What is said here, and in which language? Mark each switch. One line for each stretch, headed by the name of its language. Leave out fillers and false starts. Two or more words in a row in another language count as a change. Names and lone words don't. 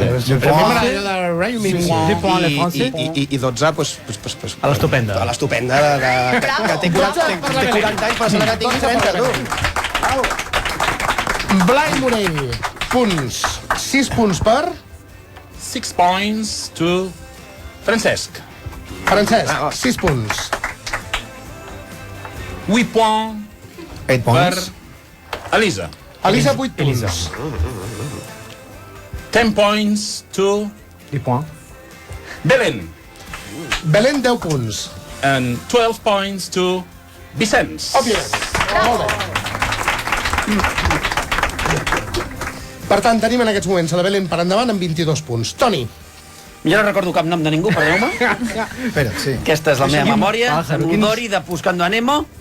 Catalan: Però a mi m'agrada allò de Raymond. I 12, pues... A l'estupenda. A l'estupenda, que té 40 anys, però sembla que tingui 30, tu. Blai Morell, punts. 6 punts per...
English: 6 points to Francesc.
Catalan: Francesc, 6 punts.
English: 8 points 8
Catalan: per punts. Elisa. Elisa, 8 punts.
English: 10 points to 10 points. Belén.
Catalan: Belén, 10 punts.
English: And 12 points to Vicenç.
Catalan: Òbviament. Molt bé. Per tant, tenim en aquests moments a la Belén per endavant amb 22 punts. Toni. Jo no recordo cap nom de ningú, perdoneu-me. Espera, sí. Aquesta és la meva memòria. Saludori de Buscando a Nemo.